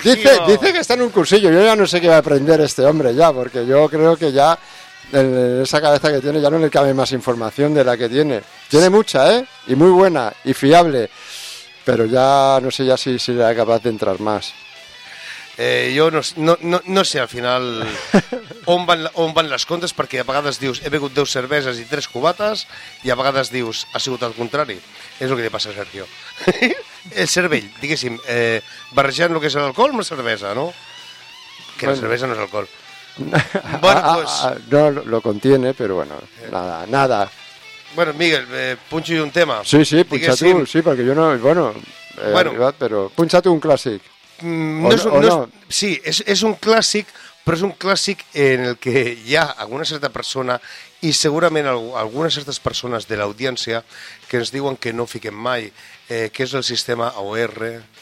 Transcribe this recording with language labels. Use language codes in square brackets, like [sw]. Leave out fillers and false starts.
[es] Dice que está en un cursillo. Yo ya no sé qué va a aprender este hombre ya, porque yo creo que ya en esa cabeza que tiene ya no le cabe más información de la que tiene. Tiene mucha, ¿eh? Y muy buena y fiable. Pero ya no sé ya si será capaz de entrar más. [ca] Jo no sé al final on van les comptes, perquè a vegades dius he begut 10 cerveses i 3 cubates i a vegades dius ha sigut al contrari. És el que li passa a Sergio. El cervell, diguéssim, barrejant el que és l'alcohol amb la cervesa, no? Que bueno, la cervesa no és alcohol. [es] Bueno, pues... No, lo contiene, pero bueno, nada. [ca] Bueno, Miguel, punxo un tema. Sí, sí, punxa tu, sí, perquè jo no... Bueno, arribat, però punxa tu un clàssic. Sí, és un clàssic, però és un clàssic en el que hi ha alguna certa persona i segurament algunes certes persones de l'audiència que ens diuen que no fiquem mai, que és el sistema OR.